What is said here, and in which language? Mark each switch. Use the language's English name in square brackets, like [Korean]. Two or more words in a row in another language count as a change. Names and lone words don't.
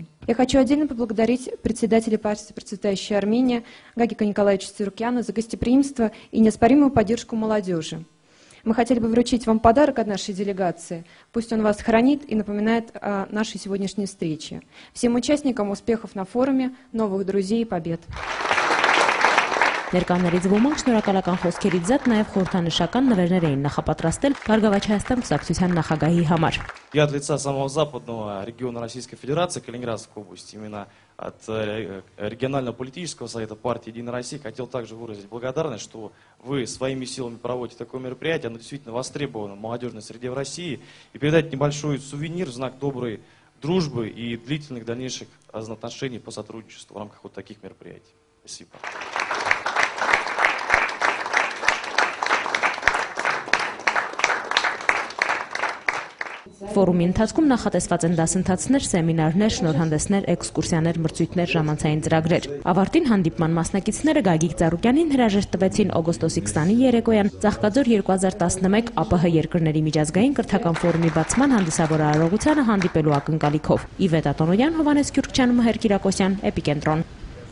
[Russian] Я хочу отдельно поблагодарить председателя партии «Процветающая Армения» Гагика Николаевича Царукяна за гостеприимство и неоспоримую поддержку молодежи. Мы хотели бы вручить вам подарок от нашей делегации. Пусть он вас хранит и напоминает о нашей сегодняшней встрече. Всем участникам успехов на форуме, новых друзей и побед. [Armenian] Ներկաներից ոմանք շնորհակալական խոսքերից զատ նաև խորհրդանշական նվերներ էին նախապատրաստել Բարգավաճ Հայաստան կուսակցության նախագահի համար։ [Russian] Я от лица самого западного региона Российской Федерации, Калининградской области, именно от регионального политического совета партии «Единая Россия», хотел также выразить благодарность, что вы своими силами проводите такое мероприятие, оно действительно востребовано в молодежной среде в России, и передать небольшой сувенир в знак доброй дружбы и длительных дальнейших отношений по сотрудничеству в рамках вот таких мероприятий. Спасибо. [Armenian] Ֆորումի ընթացքում նախատեսված են դասընթացներ, սեմինարներ, շնորհանդեսներ, էքսկուրսիաներ, մրցույթներ, ժամանցային ծրագրեր։ Ավարտին հանդիպման մասնակիցները Գագիկ Ծառուկյանին հրաժեշտ տվեցին օգոստոսի 20-ի երեկոյան Ծաղկաձոր 2011 ԱՊՀ երկրների միջազգային կրթական ֆորումի բացման հանդիսավոր արարողությանը հանդիպելու ակնկալիքով։ Իվետ Ատոնոյան, Հովհաննես Քյուրքչյան, Մհեր Կիրակոսյան, Էպիկենտրոն։